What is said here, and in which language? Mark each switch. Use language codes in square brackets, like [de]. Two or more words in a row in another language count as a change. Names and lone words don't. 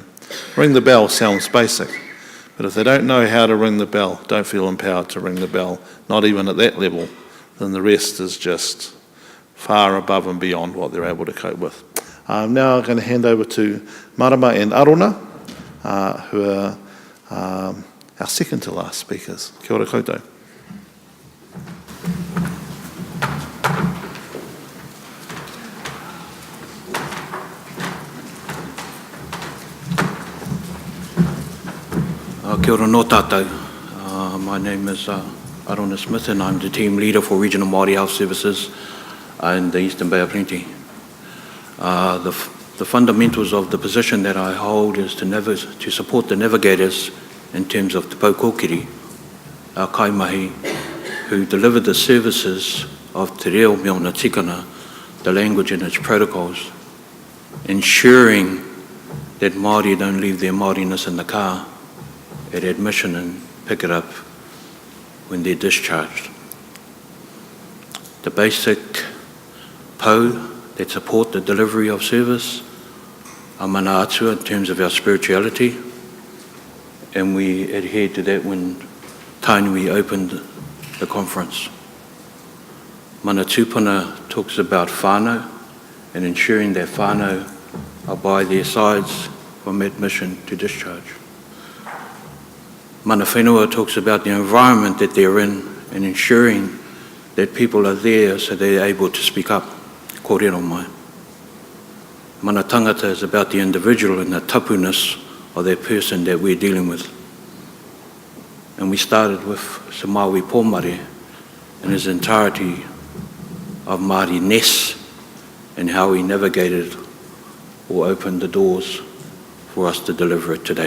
[en] Ring the bell sounds basic, but if they don't know how to ring the bell, don't feel empowered to ring the bell, not even at that level, then the rest is just far above and beyond what they're able to cope with. I'm now going to hand over to Marama and Arona, who are our second to last speakers. [mi] Kia ora koutou. Kia ora no tātou. [en] My name is Arona Smith and I'm the team leader for Regional Mori Health Services in the Eastern Bay of Plenty. The fundamentals of the position that I hold is to support the navigators in terms of Te Paukokiri, our kaimahi, who deliver the services of [mi] Te Reo me ona tikana, [en] the language and its protocols, ensuring that Māori don't leave their Māoriness in the car at admission and pick it up when they're discharged. The basic po that support the delivery of service are [mi] mana atua [en] in terms of our spirituality, and we adhered to that when Tainui opened the conference. [mi] Mana tūpuna [en] talks about whanau and ensuring that whanau are by their sides from admission to discharge. [mi] Mana whenua [en] talks about the environment that they're in and ensuring that people are there so they're able to speak up. [mi] Kōrero Mai. Mana tangata [en] is about the individual and the tapuness of that person that we're dealing with. And we started with Sir Maui Pōmare in his entirety of Māori-ness and how he navigated or opened the doors for us to deliver it today.